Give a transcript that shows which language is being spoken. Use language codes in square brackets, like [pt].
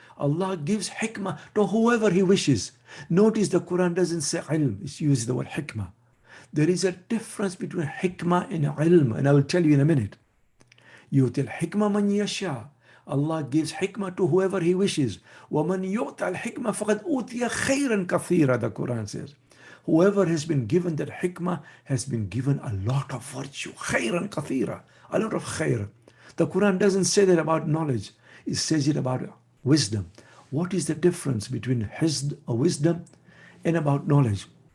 [en] Allah gives hikmah to whoever He wishes. Notice the Quran doesn't say ilm, it uses the word hikmah. There is a difference between hikmah and ilm, and I will tell you in a minute. [ar] يُؤْتِ الْحِكْمَةَ مَنْ يَشَاءُ. [en] Allah gives hikmah to whoever He wishes. [ar] وَمَنْ يُؤْتَ الْحِكْمَةَ فَقَدْ أُوتِيَ خَيْرًا كَثِيرًا, [en] the Quran says. Whoever has been given that hikmah has been given a lot of virtue. [ar] خَيْرًا كَثِيرًا, [en] a lot of khair. The Quran doesn't say that about knowledge. It says it about wisdom. What is the difference between wisdom and about knowledge?